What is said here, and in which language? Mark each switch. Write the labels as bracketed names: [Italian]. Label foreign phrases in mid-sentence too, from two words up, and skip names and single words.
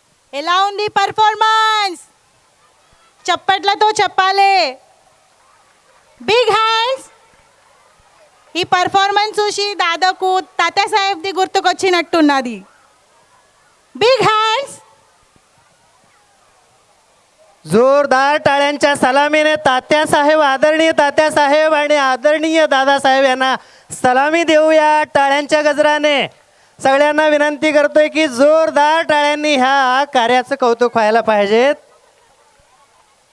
[Telugu] ఎలా ఉంది పర్ఫార్మెన్స్? చప్పట్లతో చెప్పాలి. [English] big hands. [Telugu] ఈ పర్ఫార్మెన్స్ చూసి దాదాపు తాతాసాహెబ్ది గుర్తుకొచ్చినట్టున్నది. [English] big hands. [Marathi] जोरदार टाळ्यांच्या सलामीने तात्यासाहेब, आदरणीय तात्यासाहेब आणि आदरणीय दादासाहेब यांना सलामी देऊया टाळ्यांच्या गजराने. सगळ्यांना विनंती करतोय की जोरदार टाळ्यांनी ह्या कार्याचं कौतुक व्हायला पाहिजेत.